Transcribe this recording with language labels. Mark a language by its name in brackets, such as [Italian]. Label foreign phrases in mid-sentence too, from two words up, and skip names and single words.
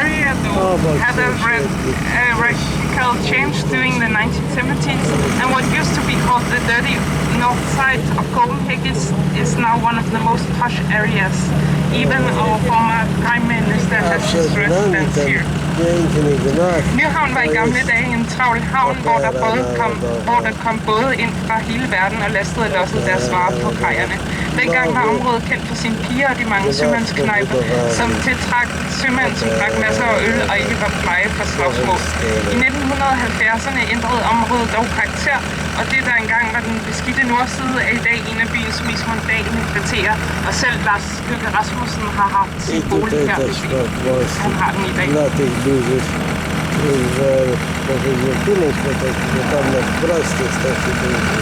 [English] The area though had a structural change during the 1970s, and what used to be called the dirty north side of Copenhagen is now one of the most posh areas. Even our former Prime Minister has his residence here. [Danish] Nyhavn var i gamle dage en travl havn, hvor der kom både ind fra hele verden og lastede og lossede deres varer på kajerne. Dengang var området kendt for sine piger og de mange sømandsknejper, som tiltrak sømænd, som drak masser af øl og ikke var pleje for slagsmål. I 1970'erne ændrede området dog karakter, og det der engang var den beskidte nordside er i dag en af byens mest mondane kvarterer. Og selv Lars Løkke Rasmussen har haft sin bolig her i byen. Han har den i dag. [Polish] Duży, że powiedział kiedyś, że tam na wprost jest taki duży.